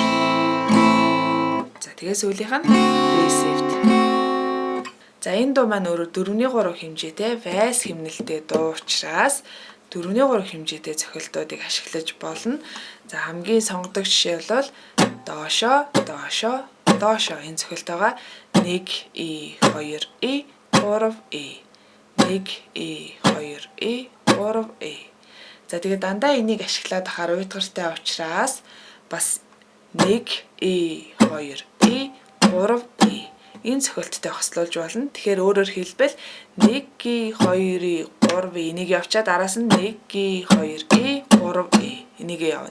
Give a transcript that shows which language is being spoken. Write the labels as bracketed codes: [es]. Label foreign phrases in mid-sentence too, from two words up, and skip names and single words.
[mn] За тэгээд сүүлийнх нь ре сефт. За энэ дуу маань өөрө 4/3 хэмжээтэй вальс хэмнэлтэй дуу учраас 4/3 хэмжээтэй цохилтуудыг ашиглаж болно. За хамгийн сонгодог жишээ бол доошо, доошо, доошо энэ цохилт байгаа. 1 и 2 и 3 и 1 и 2 и 3 и. За тэгээд дандаа энийг ашиглаад ахаар уйтгартай учраас бас 1 и 2 и 3 и энэ цохилттой хослуулж болно. Тэгэхээр өөрөөр хэлбэл 1 и 2 и 3 и энийг явчаад араас нь 1 и 2 и 3 и энийг явна.